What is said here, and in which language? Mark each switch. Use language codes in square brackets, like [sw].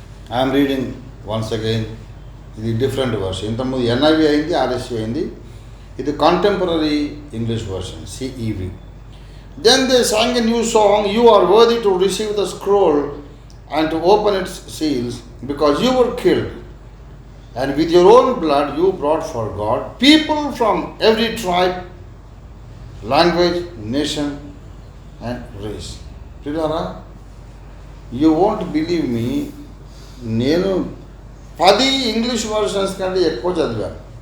[en] I am reading once again. [te] ఇది different version. ఇంతకుముందు NIV అయింది, RSV అయింది. ఇది contemporary English version, CEV. [en] Then they sang a new song, "You are worthy to receive the scroll and to open its seals, because you were killed, and with your own blood you brought for God people from every tribe, language, nation and race." [te] Pridara, [en] you won't believe me, [te] నేను 10 English versions కంటే ఎక్కువ చదివాను.